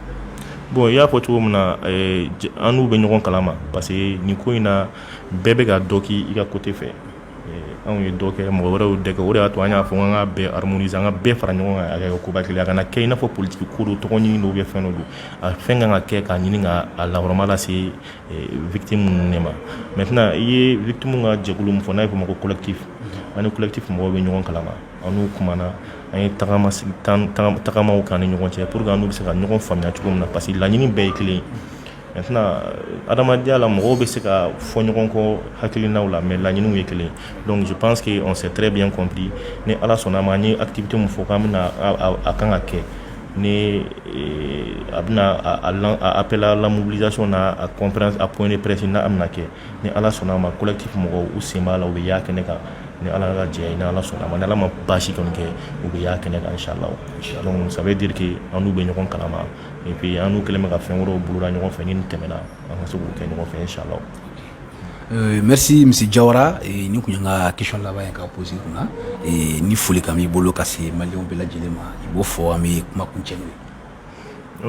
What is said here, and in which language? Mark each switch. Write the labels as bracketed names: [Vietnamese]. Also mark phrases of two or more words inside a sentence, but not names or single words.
[Bambara] bon i y'a fɔ cogo min na an n'u bɛ ɲɔgɔn kalama [French] parce que [Bambara] nin ko in na bɛɛ bɛ ka dɔ k'i ka côté fɛ anw ye dɔ kɛ mɔgɔ wɛrɛw dɛ kɛ o de y'a to an y'a fɔ an ka bɛɛ harmoniser an ka bɛɛ fara ɲɔgɔn kan a kɛ koba kelen a kana kɛ i n'a fɔ politique ko don tɔgɔ ɲini don fɛn dɔ don a fɛn kan ka kɛ k'a ɲini ka a lahɔrɔma lase victime ninnu de ma maintenant i ye victime ka jɛkulu min fɔ n'a ye fɔ ma ko collectif an ni collectif mɔgɔw bɛ ɲɔgɔn kalama an n'u kumana an ye tagamaw k'an ni ɲɔgɔn cɛ [French] pour que [Bambara] an n'u bɛ se ka ɲɔgɔn faamuya cogo min na [French] parce que [Bambara] laɲini bɛɛ ye kelen maintenant adamadenya la mɔgɔw bɛ se ka fɔ ɲɔgɔn kɔ hakilinaw la mais laɲiniw ye kelen [French] donc je pense que on s'est très bien compris [Bambara] ni ala sɔnna ma an ye activité mun fɔ k'an bɛna a kan ka kɛ ni a bɛna a [French] appel à la mobilisation [Bambara] na a conférence a [French] point de presse [Bambara] na a bɛna kɛ ni ala sɔnna ma collectif mɔgɔw u sen b'a la u bɛ y'a kɛnɛ kan ni ala ka jɛ ni ala sɔnna ma ni ala ma baasi kɔni kɛ u bɛ y'a kɛnɛ kan inchallah [French] donc ça veut dire que [Bambara] an n'u bɛ ɲɔgɔn kalama [French] et puis [Bambara] an n'u kɛlen bɛ ka fɛn wɛrɛw boloda ɲɔgɔn fɛ ni nin tɛmɛna an ka se k'u kɛ ɲɔgɔn fɛ inchallah. [French] Merci M. [Bambara] Diawara ni kun ka question laban ye ka poser kunna ni foli kan b'i bolo ka se maliyɛnw bɛɛ lajɛlen ma i b'o fɔ an bɛ kuma kuncɛ n'o ye.